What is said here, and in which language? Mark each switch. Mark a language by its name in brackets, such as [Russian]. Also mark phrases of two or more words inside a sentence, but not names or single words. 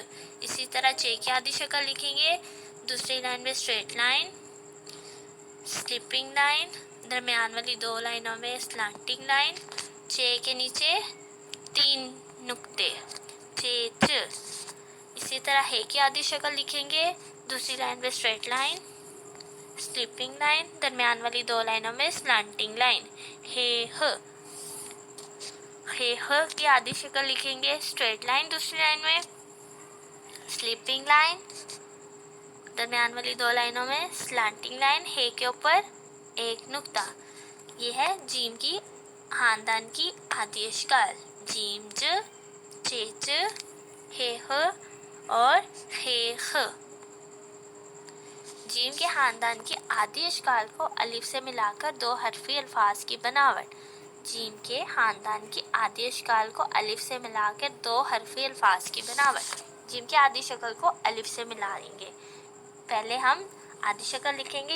[Hindi] इसी तरह चे की आदि शक्ल लिखेंगे। दूसरी लाइन में [English] straight line, slipping line, [Hindi] दरमियान वाली 2 लाइनों में [English] slanting line, [Hindi] चे के नीचे 3 नुक्ते, चे च। इसी तरह हे की आदि शक्ल लिखेंगे। दूसरी लाइन में [English] straight line, slipping line, [Hindi] दरमियान वाली 2 लाइनों में [English] slanting line, [Hindi] हे ह। हे ह की आदि शक्ल लिखेंगे। [English] straight line [Hindi] दूसरी लाइन में, [English] slipping line, [Hindi] दरमियान वाली 2 लाइनों में [English] slanting line, [Hindi] हे के ऊपर एक नुक्ता। ये है जीम की खानदान की आदि अश्काल। जीम ज, चे च, हे ह और हे ख। जीम के खानदान की आदि अश्काल को अलिफ से मिलाकर 2 हरफी अल्फाज की बनावट। जीम के खानदान की आदि अश्काल को अलिफ से मिलाकर 2 हरफी अल्फाज की बनावट। जीम की आदि शक्ल को अलिफ से मिला देंगे। पहले हम आदि शक्ल लिखेंगे।